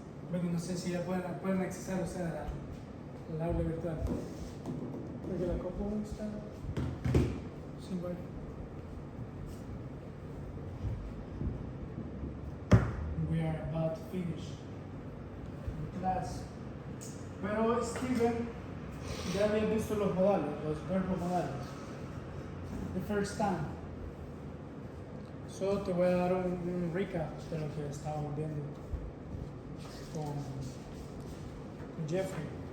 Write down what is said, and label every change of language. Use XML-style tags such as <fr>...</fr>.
<es>Luego no sé si ya pueden acceder ustedes al aula virtual. Porque la compu está sin wifi.</es> <en>about to finish the class.</en> <es>Pero Steven ya había visto los modales, los verbos modales.</es> <en>The first time.</en> <es>So te voy a dar un recap de lo que estábamos viendo con Jeffrey.</es>